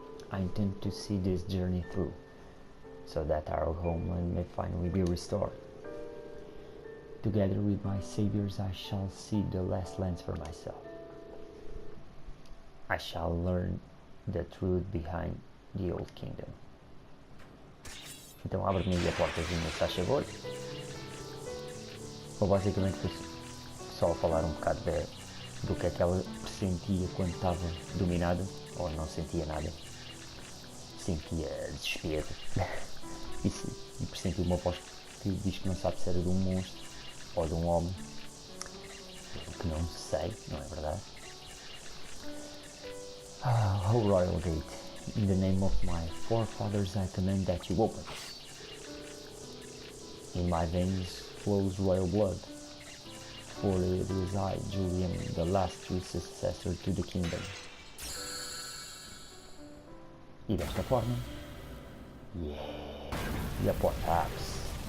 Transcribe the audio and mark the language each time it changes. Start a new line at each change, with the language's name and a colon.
English: I intend to see this journey through, so that our homeland may finally be restored. Together with my saviors, I shall see the last lands for myself. I shall learn the truth behind the old kingdom.
Portuguese: Então abre-me aí a portazinha, se faz favor. Ou basicamente foi só falar um bocado do que é que ela sentia quando estava dominada, ou não sentia nada. Sentia desespero. E pressentiu uma voz que diz que não sabe se era de um monstro ou de um homem. Que não sei, não é verdade?
English: Oh, Royal Gate, in the name of my forefathers I command that you open. In my veins flows royal blood, for it is I, Julian, the last true successor to the kingdom.
Portuguese: E desta forma, e a porta abre-se.